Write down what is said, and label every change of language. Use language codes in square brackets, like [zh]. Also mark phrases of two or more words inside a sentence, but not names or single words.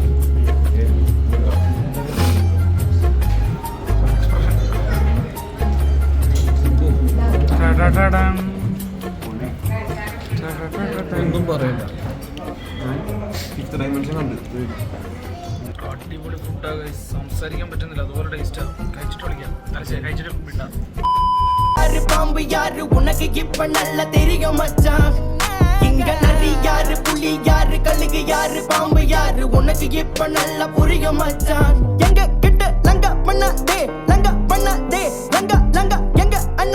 [ml] ഒന്നും പറയണ്ട, ഇത്ര ഡൈമെൻഷൻ കണ്ട്. അടിപൊളി ഫുഡാണ്, സംസാരിക്കാൻ പറ്റുന്നില്ല, അതുപോലെ ടേസ്റ്റാ. കഴിച്ചിട്ട് വിളിക്കാം, കഴിച്ചിട്ട് വിട്ടാ. [ta] பாம்பு யாரு உனக்கு இப்ப நல்ல தெரியும் மச்சான். இங்க நரி யாரு, புலி யாரு, கழுகு யாரு, பாம்பு யாரு, உனக்கு இப்ப நல்லா புரியும் மச்சான். எங்க கிட்ட லங்க பண்ண தே, லங்க பண்ண தே, லங்க லங்க எங்க